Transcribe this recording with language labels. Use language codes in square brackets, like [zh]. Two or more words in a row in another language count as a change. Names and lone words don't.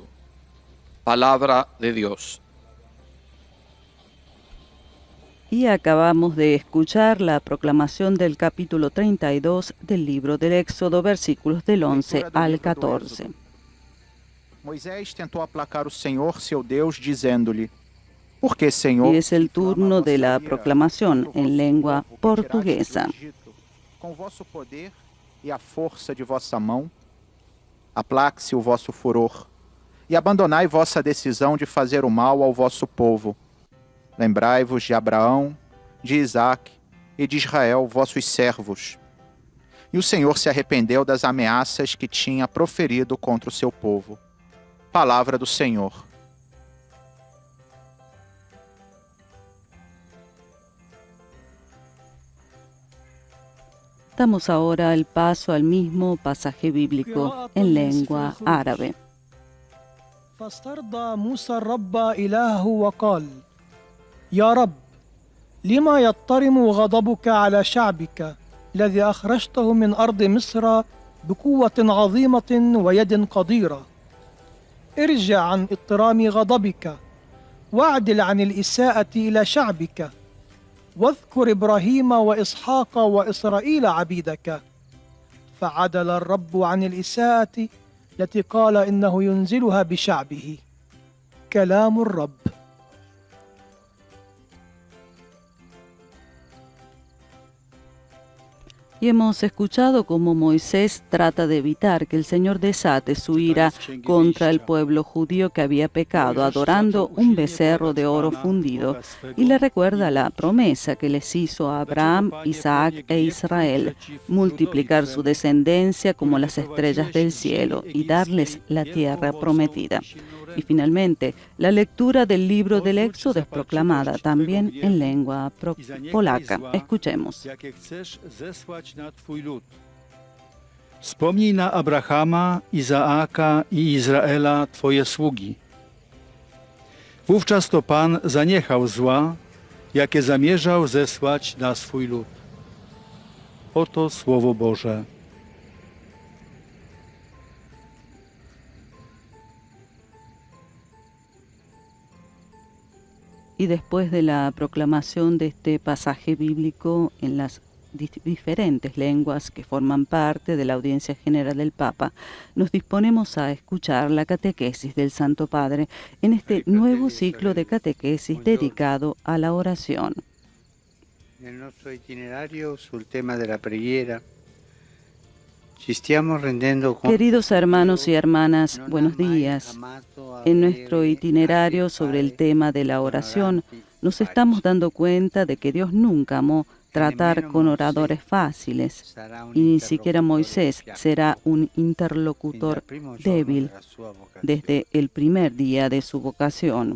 [es] Palabra de Dios. Y acabamos de escuchar la proclamación del capítulo 32 del libro del Éxodo, versículos del 11 al 14. [pt] Moisés tentou aplacar o Senhor, seu Deus, dizendo-lhe: Por que, Senhor? [es] Y es el turno de la proclamación en lengua portuguesa. [pt] Com vosso poder e a força de vossa mão, aplaque-se o vosso furor, e abandonai vossa decisão de fazer o mal ao vosso povo. Lembrai-vos de Abraão, de Isaque e de Israel, vossos servos. E o Senhor se arrependeu das ameaças que tinha proferido contra o seu povo. Palavra do Senhor. [es] Damos ahora el paso al mismo pasaje bíblico en lengua árabe. [ar] فاسترضى موسى الرب إلهه وقال يا رب لما يضطرم غضبك على شعبك الذي أخرجته من أرض مصر بقوة عظيمة ويد قديرة ارجع عن اضطرام غضبك واعدل عن الإساءة إلى شعبك واذكر إبراهيم وإسحاق وإسرائيل عبيدك فعدل الرب عن الإساءة التي قال إنه ينزلها بشعبه كلام الرب. [es] Y hemos escuchado cómo Moisés trata de evitar que el Señor desate su ira contra el pueblo judío que había pecado, adorando un becerro de oro fundido, y le recuerda la promesa que les hizo a Abraham, Isaac e Israel, multiplicar su descendencia como las estrellas del cielo y darles la tierra prometida. Y finalmente, la lectura del libro del Éxodo es proclamada también en lengua polaca. Escuchemos. [pl] Wspomnij na Abrahama, Izaaka i Izraela, Twoje sługi. Wówczas to Pan zaniechał zła, jakie zamierzał zesłać na swój lud. Oto Słowo Boże. [es] Y después de la proclamación de este pasaje bíblico en las diferentes lenguas que forman parte de la audiencia general del Papa, nos disponemos a escuchar la catequesis del Santo Padre en este nuevo ciclo de catequesis dedicado a la oración. En nuestro itinerario [it] sul tema [es] de la [it] preghiera, ci stiamo rendendo conto. [es] Queridos hermanos y hermanas, buenos días. En nuestro itinerario sobre el tema de la oración, nos estamos dando cuenta de que Dios nunca amó tratar con oradores fáciles, y ni siquiera Moisés será un interlocutor débil desde el primer día de su vocación.